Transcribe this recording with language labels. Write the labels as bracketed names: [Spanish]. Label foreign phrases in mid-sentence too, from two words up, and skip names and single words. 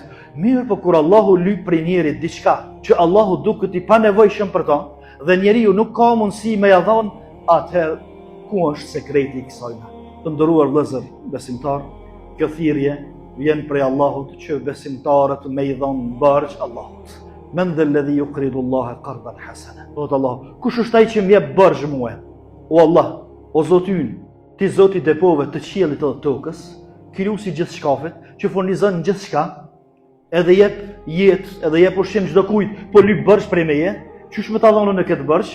[Albanian] Mirë, po kur Allahu lyp prej njerit diçka që Allahu duket i panevojshëm për ta dhe njeriu nuk ka mundësi me ia dhënë, atëherë ku është sekreti i kësaj? Të nderuar vëllezër besimtar, kjo thirrje vjen prej Allahut që besimtarët me i dhënë bërgj Allahut. [Arabic] من ذا الذي يقرض الله قرضا حسنا. [Albanian] Thot Allah, kush është ai që më jep bërgj mua? O Allah, o Zoti ynë, ti Zoti i depove të qiellit dhe tokës, krijuesi i gjithë shkafit, që furnizon gjithçka, edhe jep jetë, edhe jep ushqim çdo kujt, po lyp bërgj prej meje, qysh më ta dhonë në këtë bërgj?